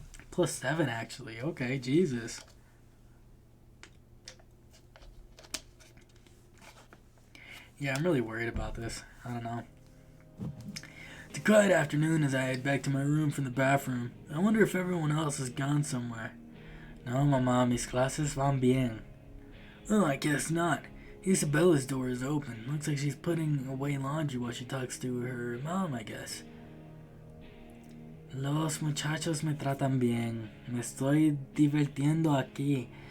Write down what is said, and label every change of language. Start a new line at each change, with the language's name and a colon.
English: +7, actually. Okay, Jesus. Yeah, I'm really worried about this. I don't know. It's a quiet afternoon as I head back to my room from the bathroom. I wonder if everyone else has gone somewhere.
Spanish: No, mamá, mis clases van bien.
English: Oh, I guess not. Isabella's door is open. Looks like she's putting away laundry while she talks to her mom, I guess.
Spanish: Los muchachos me tratan bien. Me estoy divirtiendo aquí.